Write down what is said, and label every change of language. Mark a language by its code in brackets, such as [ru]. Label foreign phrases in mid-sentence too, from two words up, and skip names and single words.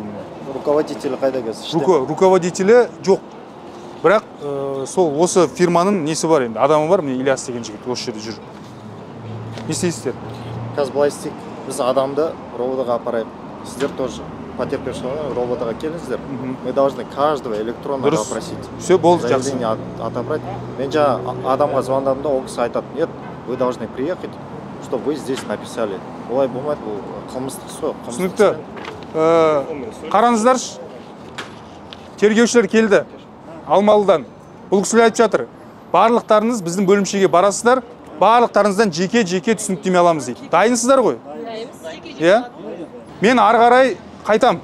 [kk] Руководителі қайда қазір? Руководителі жоқ. Бірақ сол осы фирманың несі бар енді, адамы бар, міне Ильяс деген жігіт осы жерде жүр. Не істейсіздер? Қазір былай істейік, біз адамды роботаға апарайық. Сіздер тоже потерпевшіні роботаға келіңіздер. [ru] Мы должны каждого электронно опросить. Все, [kk] болды, жақсы. [ru] Заявление отобрать. [kk] Мен жаңа адамға звондадым да, ол кісі айтады, [ru] нет, вы должны приехать, чтобы вы здесь написали. [kk] Олай болмайды, бұл қылмыстық сот. Түсінікті. Қараңыздаршы, тергеушілер келді. Алмалыдан. Бұл кісілер айтып жатыр. Барлықтарыңыз біздің бөлімшеге барасыздар, барлықтарыңыздан жеке-жеке түсініктеме аламыз дейді. Дайынсыздар ғой? Иә? Мен ары қарай қайтам.